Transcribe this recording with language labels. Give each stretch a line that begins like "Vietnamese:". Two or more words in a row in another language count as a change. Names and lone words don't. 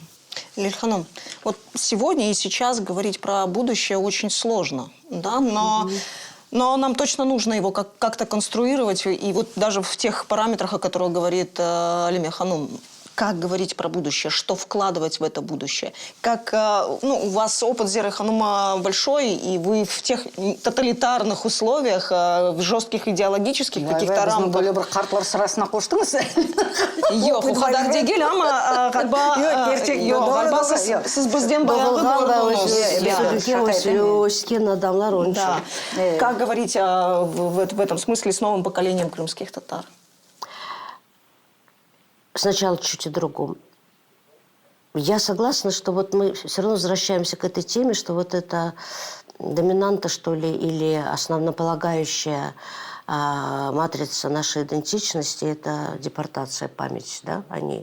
Russian: Лиль-ханум, вот сегодня и сейчас говорить про будущее очень сложно, да, но нам точно нужно его как-то конструировать, и вот даже в тех параметрах, о которых говорит Алиме Ханум, как говорить про будущее, что вкладывать в это будущее. Как, у вас опыт Зеры Ханума большой, и вы в тех тоталитарных условиях, в жестких идеологических каких-то рамках...
Crimean Tatar: Böyle bir kartlar sırasına koştunuz. Yok, o kadar değil ama galiba siz bizden bayağı gördünüz.
Russian: Да. Как говорить в этом смысле с новым поколением крымских татар? Сначала чуть о другом. Я согласна, что вот мы все равно возвращаемся к этой теме, что вот эта доминанта, что ли, или основополагающая матрица нашей идентичности – это депортация, память, да, они.